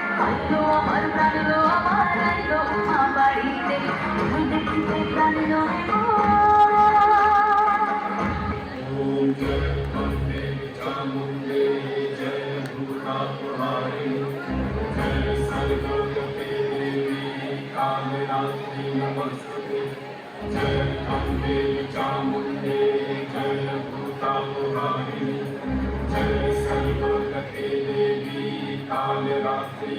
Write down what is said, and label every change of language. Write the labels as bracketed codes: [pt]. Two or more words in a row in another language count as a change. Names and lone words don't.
[bn] আইলো আমার প্রাণলো আমার আইলো মা বাড়িতে তুমি দেখিতে প্রাণলো [sa] ओम जय अम्बे चामुंडे जय भूतापहारी जय सर्वोदके देवी कालरात्रि नमस्ते जय अम्बे चामुंडे जय भूतापहारी जय सर्वोदके देवी कालरात्रि